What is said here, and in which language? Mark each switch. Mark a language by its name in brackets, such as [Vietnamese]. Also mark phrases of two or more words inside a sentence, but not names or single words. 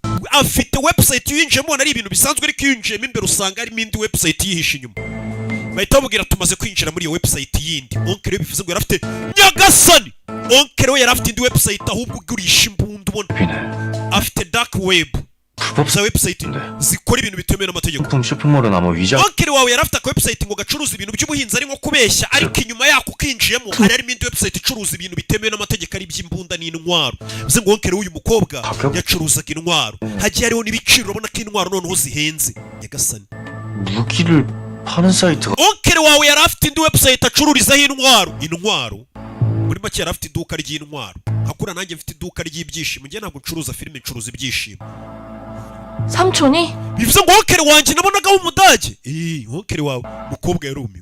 [Kinyarwanda] Afite website yinjiyemo ari ibintu bisanzwe ariko yinjiyemo imbere usanga harimo indi website yihishe inyuma. Bahita bamubwira tumaze kwinjira muri iyo website yindi. Onkere we bivuze ngo yari afite nyagasani. Onkere we yari afite indi website ahubwo ugurisha imbunda ubona. Afite [English] dark web. [Kinyarwanda] Za website zikora ibintu bitemewe n'amategeko. [Korean] 식품 쇼핑몰은 아마 위장 [Kinyarwanda] Onkere wawe yari afite aka website ngo gacuruza ibintu by'ubuhinzi arimo kubeshya ariko inyuma yako kinjiyemo hari harimo indi website icuruza ibintu bitemewe n'amategeko ari by'imbunda n'intwaro. Bivuze ngo Onkere w'uyu mukobwa yacuruzaga intwaro. Hagiye hariho n'ibiciro urabona ko intwaro noneho zihenze. Nyagasani. [Korean] 무기를 파는 사이트가 [Kinyarwanda] Onkere wawe yari afite indi website acururizaho intwaro. Muri make yari afite iduka ry'intwaro. Hakura nanjye mfite iduka ry'ibyishimo. Njye ntabwo ncuruza filime, ncuruza ibyishimo. [Korean] 삼촌이? [Kinyarwanda] bivuze ngo Onkere wanjye nabonaga w'umudage. Onkere wawe mukobwa yarumiwe.